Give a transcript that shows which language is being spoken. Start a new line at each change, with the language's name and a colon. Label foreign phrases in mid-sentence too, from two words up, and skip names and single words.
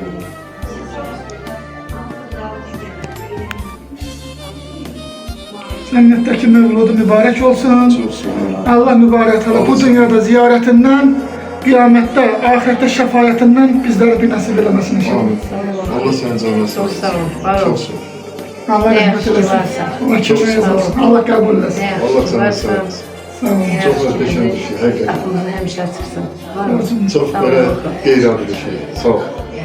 Azerbaijani: Cənnətdəki mövludu mübarək olsun. Allah mübarək Allah bu dünyada ziyarətindən, qiyamətdə, ahirətdə şəfayətindən bizlərə bir nəsib eləməsin inşallah. Allah sənin canına sağ olsun.
Turkish: Çok sağ ol, var ol. Çok sağ ol.
Azerbaijani: Allah rəhmət eləsin. Allah köməyiniz olsun. Allah qəbul eləsin.
Turkish: Allah sana sağ olsun.
Azerbaijani: Sağ olun.
Turkish: Çok muhteşem bir şey. Hakikaten. Aklımdan hemşire çıksın. Var ol. Çok böyle qeyri-adi bir şey. Sağ ol.